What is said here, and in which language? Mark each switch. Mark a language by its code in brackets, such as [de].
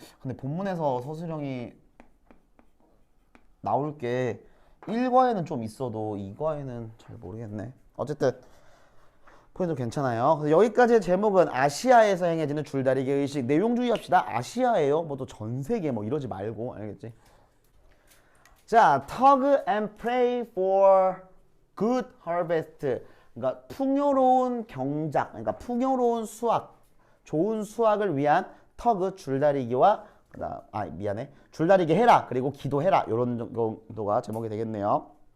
[ko] 근데 본문에서 서술형이 나올 게 1과에는 좀 있어도 2과에는 잘 모르겠네. 어쨌든 포인트 괜찮아요. 그래서 여기까지의 제목은 아시아에서 행해지는 줄다리기 의식. 내용 주의합시다. 아시아예요. 뭐 또 전 세계 뭐 이러지 말고. 알겠지? [en] 자, tug and pray for good harvest. [ko] 그러니까 풍요로운 경작, 그러니까 풍요로운 수확, 좋은 수확을 위한 tug 줄다리기와 줄다리기 해라. 그리고 기도해라. 이런 정도가 제목이 되겠네요.